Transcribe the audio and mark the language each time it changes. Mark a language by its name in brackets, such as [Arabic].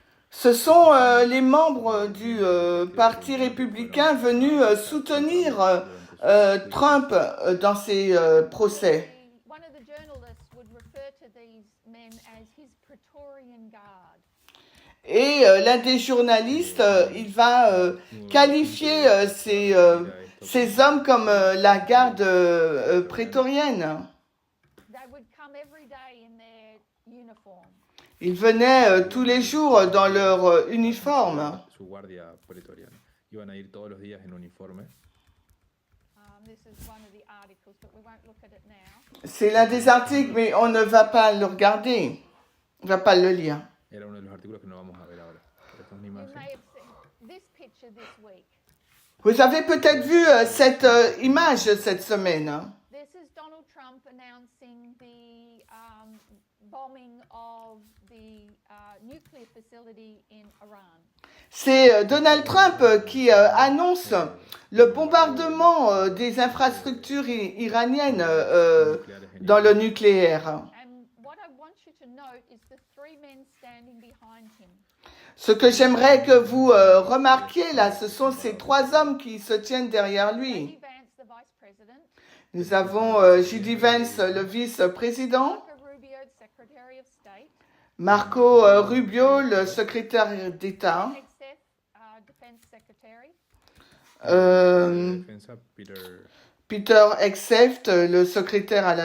[French] Ce sont les membres du Parti républicain venus soutenir Trump dans ses procès. [English] One of the journalists would refer to these men as his Praetorian Guard. [French] Et l'un des journalistes, il va qualifier ces hommes comme la garde prétorienne. [English] They would come every day in their uniform. [French] Ils venaient tous les jours dans leur uniforme. [Spanish] Su guardia pretoriana. Iban a ir todos los días en uniforme. [English] This is one of the articles, but we won't look at it now. [French] C'est l'un des articles, mais on ne va pas le regarder. On ne va pas le lire. [Spanish] Era uno de los artículos que no vamos a ver ahora. Pero esta es una [English] You [Spanish] imagen. [English] may have seen this picture this week. [French] Vous avez peut-être vu cette image cette semaine. [English] This is Donald Trump announcing the bombing of the nuclear facility in Iran. [French] C'est Donald Trump qui annonce le bombardement des infrastructures iraniennes dans le nucléaire. [English] And what I want you to note is the 3 men standing behind him. [French] Ce que j'aimerais que vous remarquiez là, ce sont ces trois hommes qui se tiennent derrière lui. [English] J.D. Vance, the vice president, [French] Nous avons J.D. Vance, le vice-président, [English] Marco Rubio, the secretary of state, [French] Marco Rubio, le secrétaire d'État, [English] Hegseth, defense secretary, euh, [Spanish] Defensa, [French] Peter Hegseth, le secrétaire à la